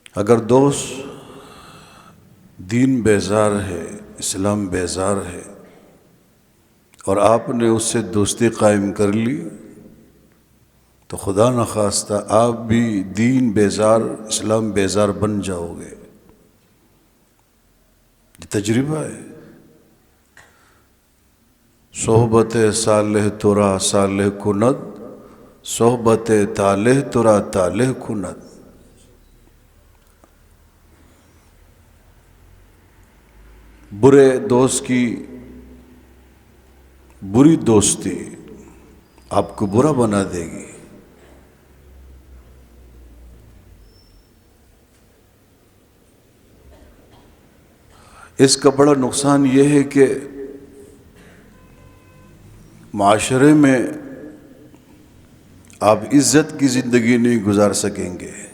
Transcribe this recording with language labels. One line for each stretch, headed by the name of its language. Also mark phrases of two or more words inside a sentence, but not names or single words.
Urdu: اگر دوست دین بیزار ہے، اسلام بیزار ہے اور آپ نے اس سے دوستی قائم کر لی تو خدا نخواستہ آپ بھی دین بیزار، اسلام بیزار بن جاؤ گے۔ یہ تجربہ ہے۔
Persian: صحبت صالح ترا صالح کند، صحبت طالح ترا طالح کند۔
Urdu: برے دوست کی بری دوستی آپ کو برا بنا دے گی۔ اس کا بڑا نقصان یہ ہے کہ معاشرے میں آپ عزت کی زندگی نہیں گزار سکیں گے۔